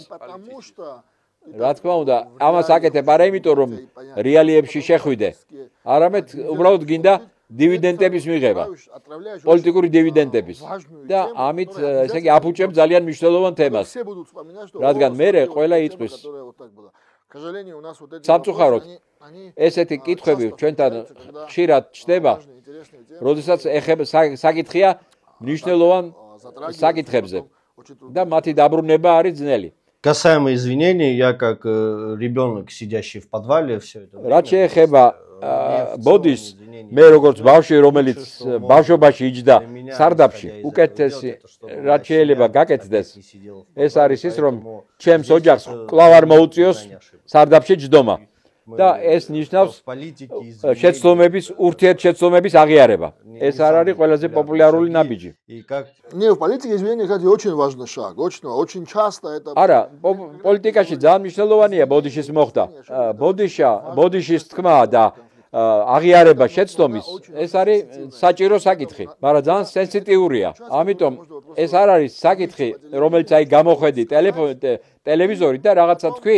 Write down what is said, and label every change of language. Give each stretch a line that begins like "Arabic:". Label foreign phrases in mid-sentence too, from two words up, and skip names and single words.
Georgian: რა თქმა უნდა, ამას აკეთებ არა იმიტომ, რომ რეალიებში შეხვიდე, არამედ უბრალოდ გინდა დივიდენდების მიღება, პოლიტიკური დივიდენდების და ამით ესე იგი აფუჭებ ძალიან მნიშვნელოვან თემას, რადგან მერე ყველა იტყვის. სამწუხაროდ ესეთი კითხვები ჩვენთან ხშირად ჩნდება, როდესაც ეხება საკითხია მნიშვნელოვან საკითხებზე და მათი დაბრუნება არის ძნელი.
Russian: Касаемо извинений, я как ребенок, сидящий в подвале, все это.
Georgian: რაც შეეხება ბოდიშს, მე როგორც ბავშვი, რომელიც ბავშვობაში იჯდა სარდაფში, უკეთესი რაც შეიძლება გაკეთდეს, ეს არის ის, რომ ჩემს ოჯახს კვლავ არ მოუწიოს სარდაფში ჯდომა. და ეს ნიშნავს შეცდომების, ურთიერთშეცდომების აღიარება. ეს არ არის ყველაზე პოპულარული ნაბიჯი.
Russian: Не, в политике извинения, кстати, очень важный шаг. Очень часто это.
Georgian: არა, პოლიტიკაში ძალიან მნიშვნელოვანია ბოდიშის მოხდა. ბოდიშის თქმა და აღიარება შეცდომის, ეს არის საჭირო საკითხი, მაგრამ ძალიან სენსიტიურია. ამიტომ ეს არ არის საკითხი, რომელიც აი გამოხედი ტელევიზორით და რაღაცა თქვი.